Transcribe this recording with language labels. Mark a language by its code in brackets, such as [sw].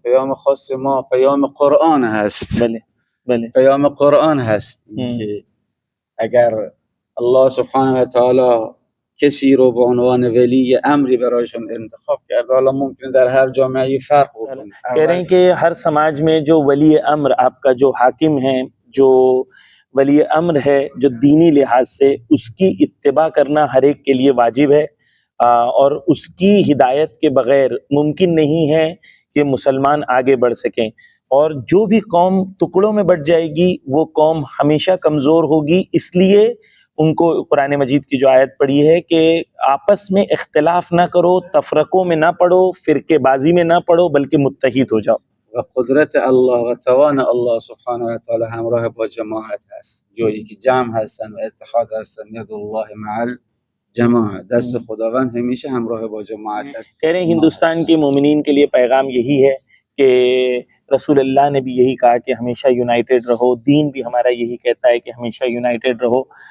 [fa] پیام خاص ما پیام قرآن هست. بله بله، پیام قرآن هست که اگر الله سبحانه و تعالی کسی رو به عنوان ولی امری برایشون انتخاب کرده، حالا ممکنه در هر جامعه فرق بکنه. [ur] کہہ رہے ہیں کہ ہر سماج میں جو ولی امر آپ کا جو حاکم ہے، جو ولی امر ہے، جو دینی لحاظ سے اس کی اتباع کرنا ہر ایک کے لیے واجب ہے، اور اس کی ہدایت کے بغیر ممکن نہیں ہے کہ مسلمان آگے بڑھ سکیں. اور جو بھی قوم ٹکڑوں میں بٹ جائے گی وہ قوم ہمیشہ کمزور ہوگی. اس لیے ان کو قرآن مجید کی جو آیت پڑھی ہے کہ آپس میں اختلاف نہ کرو، تفرقوں میں نہ پڑو، فرقے بازی میں نہ پڑو، بلکہ متحد ہو جاؤ. [fa] و قدرت الله و توان الله سبحانه و تعالی همراه با جماعت هست. جایی که جمع هستن و اتحاد هستن، [ar] ید الله مع الجماعه، [fa] دست خداوند همیشه همراه با جماعت هست. [ur] کہہ رہے ہیں ہندوستان کے مومنین کے لیے پیغام یہی ہے کہ رسول اللہ نے بھی یہی کہا کہ ہمیشہ یونائٹڈ رہو، دین بھی ہمارا یہی کہتا ہے کہ ہمیشہ یونائٹڈ رہو.